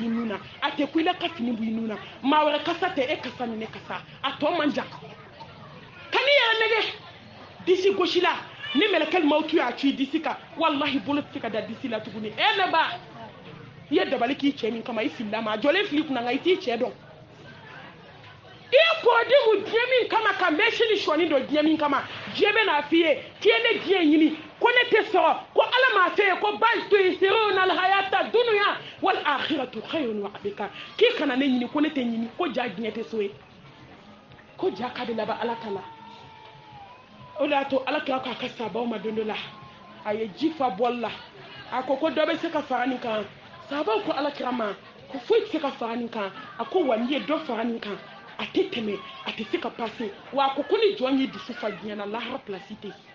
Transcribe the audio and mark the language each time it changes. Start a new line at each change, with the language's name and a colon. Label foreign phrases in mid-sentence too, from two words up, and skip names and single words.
Bambara: b'i nun na a tɛ ko i la ka fini b'i nun na maa wɛrɛ kasa tɛ e kasa ni ne kasa a tɔ man jan ka n'i yɛrɛ nɛgɛ disi gosi la ni mɛlɛkɛ mawutu y'a ci disi kan wallahi bolo tɛ se ka da disi la tuguni ne ba i ye dabali k'i cɛ min kama i filila ma a jɔlen fili kunna nka i t'i cɛ dɔn i ye kɔrɔden diɲɛ min kama ka mɛsi ni sɔni dɔ diɲɛ min kama diɲɛ bɛ n'a f'i ye k'i ye ne diɲɛ ɲini ko ne tɛ sɔrɔ ko ala m'a fɛ ye ko
Arabic: بل تؤثرون الحياة الدنيا والآخرة خير وأبقى
Bambara: k'i kana ne ɲini ko ne tɛ ɲini ko ja diɲɛ tɛ so ye ko ja ka bɛ laban ala ta la o de y'a to ala kira k'a ka sabaw ma don dɔ la a ye ji fa bɔli la a ko dɔ bɛ se ka fara nin kan sabaw ko ala kira ma ko foyi tɛ se ka fara nin kan a ko wa n'i ye dɔ fara nin kan a tɛ tɛmɛ a tɛ se ka pase wa a ko ni jɔn ye dusu fa diɲɛ na lahara pilasi tɛ